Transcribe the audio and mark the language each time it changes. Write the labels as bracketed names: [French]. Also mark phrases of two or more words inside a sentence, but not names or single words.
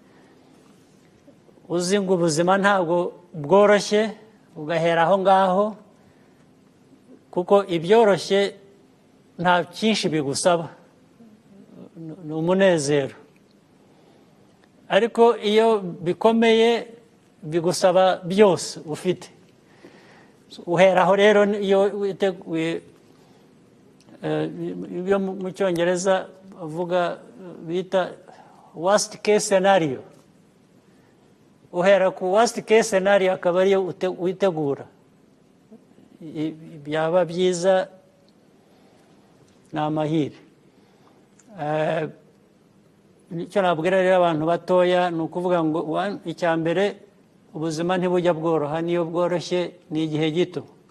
[Kinyarwanda] uzi ngo ubuzima ntabwo bworoshye ugahera aho ngaho kuko ibyoroshye nta cyinshi bigusaba ni umunezero ariko iyo bikomeye bigusaba byose ufite uheraho rero iyo witeguye ibyo mu cyongereza bavuga bita [English] worst case scenario [Kinyarwanda] uhera ku [English] worst case scenario [Kinyarwanda] akaba ariyo witegura byaba byiza ni amahire icyo nabwira rero abantu batoya ni ukuvuga ngo icya mbere ubuzima ntibujya bworoha niyo bworoshye ni igihe gito